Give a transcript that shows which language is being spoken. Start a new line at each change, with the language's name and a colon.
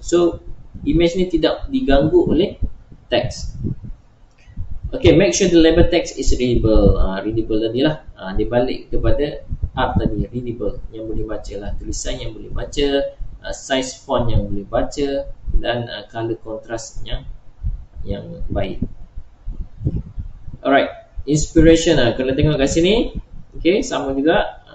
Malay: So image ni tidak diganggu oleh teks.
English: Okay, make sure the label text is readable.
Malay: Readable tadi lah, dia balik kepada art tadi, readable, yang boleh baca lah, tulisan yang boleh baca, size font yang boleh baca, dan color contrast yang baik. Alright, inspiration kalau tengok kat sini, okay, sama juga.